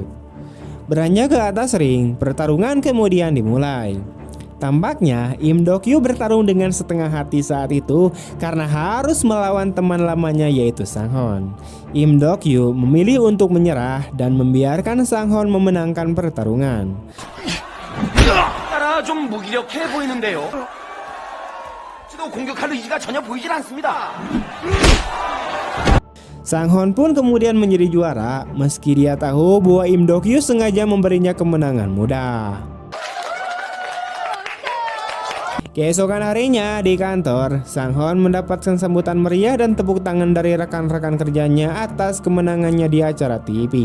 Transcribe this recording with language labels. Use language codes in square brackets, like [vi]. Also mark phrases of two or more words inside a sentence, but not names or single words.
[id] Beranjak ke atas ring, pertarungan kemudian dimulai. Tampaknya Im Dokyu bertarung dengan setengah hati saat itu karena harus melawan teman lamanya yaitu Sang-hwan. Im Dokyu memilih untuk menyerah dan membiarkan Sang-hwan memenangkan pertarungan. [ko] 좀 무기력해 보이는데요. 공격할 의지가 전혀 보이질 않습니다. [id] Sang-hwan pun kemudian menjadi juara meski dia tahu bahwa Im Dokyu sengaja memberinya kemenangan mudah. Keesokan harinya di kantor, Sang-hwan mendapatkan sambutan meriah dan tepuk tangan dari rekan-rekan kerjanya atas kemenangannya di acara TV.